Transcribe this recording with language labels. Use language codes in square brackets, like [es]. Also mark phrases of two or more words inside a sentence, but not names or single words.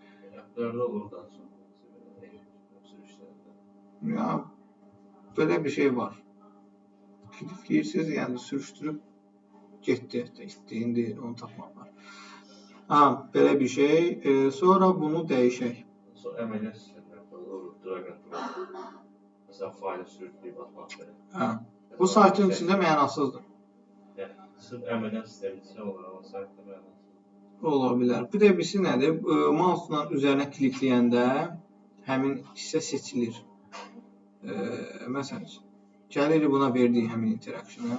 [az] Ya, belə bir şey var. Klikləyirsiz, yəni sürüşdürüb getdi. İndi onu tapmaq var. Belə bir şey. Sonra bunu dəyişək. Əməliyyat sistemləri olur, [en] drag and drop. [az] Məsələn, faylı sürükləyib atmaq belə. Bu saytın içində mənasızdır. Sırf əməliyyat sistemi içində olur, amma saytda mənasızdır. Ola bilər. Bir də birisi nədir? Mouse-la üzərinə klikləyəndə həmin hissə seçilir. Məsələn, gəlirik buna verdiyi həmin interaction-ı.